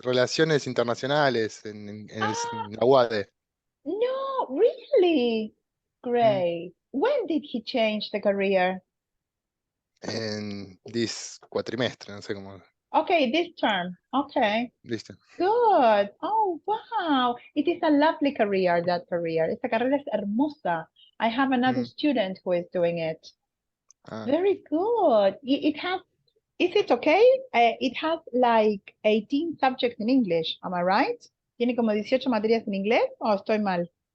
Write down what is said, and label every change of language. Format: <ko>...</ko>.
<es>relaciones internacionales en Ah. la UADE.</es> <en>no, really? Great. When did he change the career? En this cuatrimestre, no sé cómo. Okay, this term. Okay,</en> <es>Listo.</es> <en>good. Oh, wow. It is a lovely career, that career.</en> <es>Esta carrera es hermosa.</es> <en>I have another student who is doing it. Ah, Very good. It has, is it okay? It has like 18 subjects in English. Am I right?</en> <es>¿Tiene como 18 materias en inglés o estoy mal?</es>